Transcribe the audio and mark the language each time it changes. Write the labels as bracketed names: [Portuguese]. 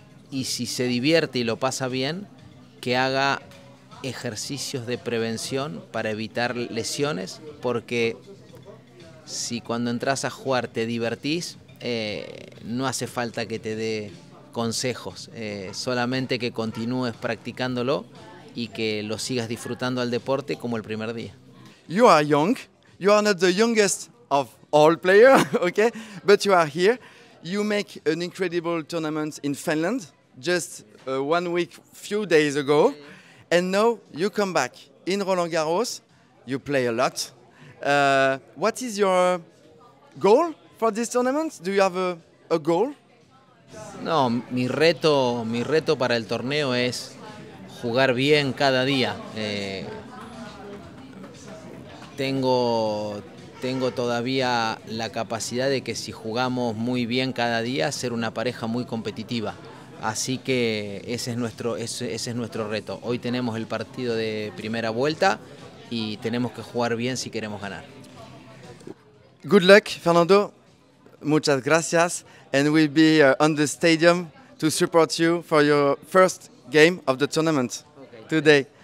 [Spanish] Y si se divierte y lo pasa bien, que haga ejercicios de prevención para evitar lesiones, porque si cuando entras a jugar te divertís, no hace falta que te dé consejos, solamente que continúes practicándolo y que lo sigas disfrutando al deporte como el primer día. [English] You are young. You are not the youngest of all players, okay? But you are here. You make an incredible tournament in Finland just 1 week, few days ago. And now you come back in Roland Garros. You play a lot. What is your goal for this tournament? Do you have a goal? [Spanish] No, mi reto para el torneo es jugar bien cada día. Tengo todavía la capacidad de que si jugamos muy bien cada día, ser una pareja muy competitiva. Así que ese es nuestro reto. Hoy tenemos el partido de primera vuelta y tenemos que jugar bien si queremos ganar. [English] Good luck, Fernando. [Spanish] Muchas gracias. [English] And we'll be on the stadium to support you for your first game of the tournament today.